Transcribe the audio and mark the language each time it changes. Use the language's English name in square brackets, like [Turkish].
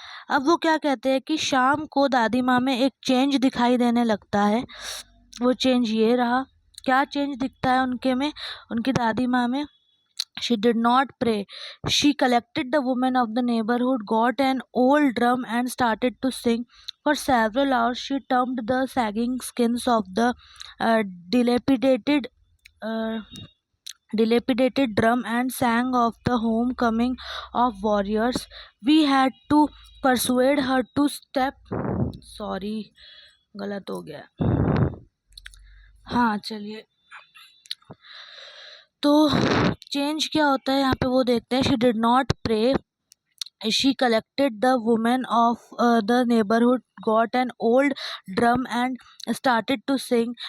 [Hindi] अब वो क्या कहते हैं कि शाम को दादी माँ में एक चेंज दिखाई देने लगता है. वो चेंज ये रहा. क्या चेंज दिखता है उनके में, उनकी दादी माँ में? [English] She did not pray. She collected the women of the neighborhood, got an old drum, and started to sing. For several hours, she thumped the sagging skins of the uh, dilapidated uh, dilapidated drum and sang of the homecoming of warriors. We had to persuade her to step. Sorry, [Hindi] गलत हो गया. हाँ चलिए. तो change क्या होता है यहाँ पे वो देखते हैं. [English] She did not pray. She collected the women of the neighborhood, got an old drum, and started to sing.